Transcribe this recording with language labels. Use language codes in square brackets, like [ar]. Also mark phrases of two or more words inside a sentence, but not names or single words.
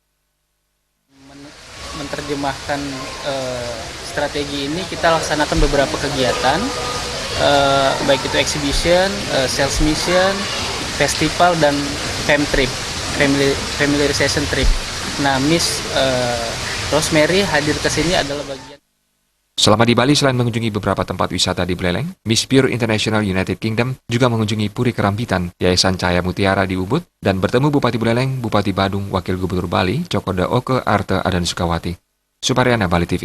[id] Menerjemahkan strategi ini, kita laksanakan beberapa kegiatan, baik itu exhibition, [en] sales mission, [id] festival, dan [en] familiarization trip. [id] Nah, Miss Rosemary hadir ke sini adalah bagian. Selama di Bali, selain mengunjungi beberapa tempat wisata di Buleleng, Miss Pure International United Kingdom juga mengunjungi Puri Kerampitan, Yayasan Cahaya Mutiara di Ubud, dan bertemu Bupati Buleleng, Bupati Badung, Wakil Gubernur Bali, Cokoda Oke Arte Adan Sukawati. Supariana, Bali TV.